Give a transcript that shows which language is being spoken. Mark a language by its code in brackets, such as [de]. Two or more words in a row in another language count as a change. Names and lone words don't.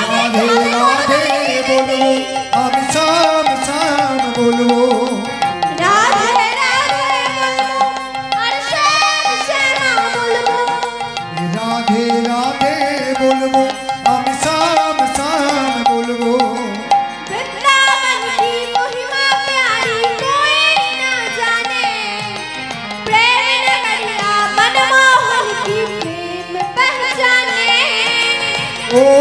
[hi] राधे राधे बोलो, [bn] আমি শ্যাম শ্যাম বলবো, রাধে রাধে বলবো, আর শ্যাম শ্যামা বলবো। রাধে রাধে বলবো, আমি শ্যাম শ্যাম বলবো। [hi] वृंदावन की महिमा प्यारी कोई ना जाने, प्रेम नगरिया मनमोहन की प्रेम पहचाने। ओ